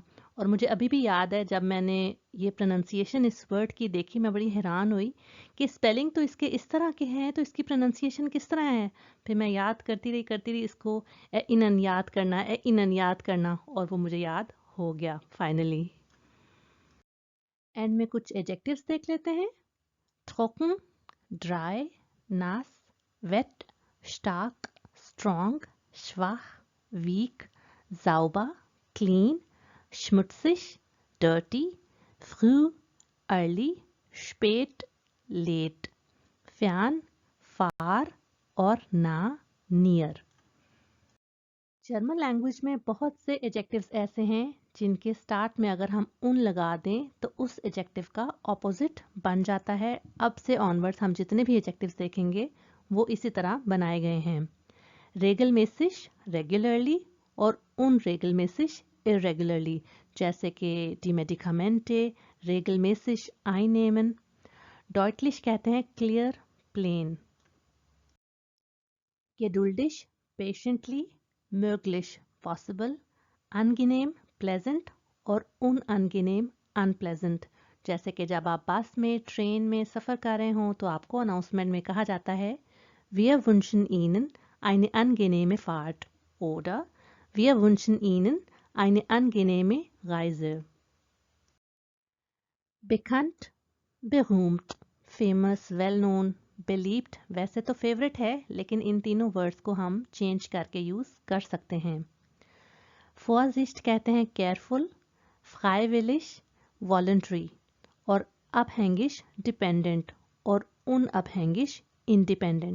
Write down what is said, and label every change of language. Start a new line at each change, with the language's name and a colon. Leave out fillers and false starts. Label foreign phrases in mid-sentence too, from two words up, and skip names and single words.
Hindi: और मुझे अभी भी याद है जब मैंने ये प्रोनाउंसिएशन इस वर्ड की देखी, मैं बड़ी हैरान हुई कि स्पेलिंग तो इसके इस तरह के हैं तो इसकी प्रोनाउंसिएशन किस तरह है। फिर मैं याद करती रही इसको, erinnern याद करना, erinnern याद करना, और वो मुझे याद हो गया फाइनली। एंड में कुछ एडजेक्टिव्स देख लेते हैं।
German: trocken, dry, nass, wet, stark, strong, schwach, weak, sauber, clean, schmutzig, dirty, früh, early, spät,
English: late, fern, far और nah, near।
Hindi: जर्मन लैंग्वेज में बहुत से एडजेक्टिव्स ऐसे हैं जिनके स्टार्ट में अगर हम उन लगा दें तो उस एडजेक्टिव का ऑपोजिट बन जाता है। अब से ऑनवर्ड्स हम जितने भी एडजेक्टिव्स देखेंगे वो इसी तरह बनाए गए हैं। regelmäßig, रेगुलरली, और unregelmäßig, irregularly, जैसे कि
German: die Medikamente regelmäßig einnehmen।
Hindi: deutlich कहते हैं क्लियर, प्लेन। geduldig, patiently, möglich, possible, angenehm, pleasant और unangenehm, unpleasant। जैसे कि जब आप बस में, ट्रेन में सफ़र कर रहे हों तो आपको अनाउंसमेंट में कहा जाता है
German: Wir wünschen Ihnen eine angenehme Fahrt oder Wir wünschen Ihnen eine angenehme Reise। Bekannt, berühmt,
English: famous, well known,
Hindi: beliebt वैसे तो फेवरेट है, लेकिन इन तीनों वर्ड्स को हम चेंज करके यूज़ कर सकते हैं। Vorsicht कहते हैं केयरफुल, freiwillig, voluntary और abhängig डिपेंडेंट और unabhängig इंडिपेंडेंट।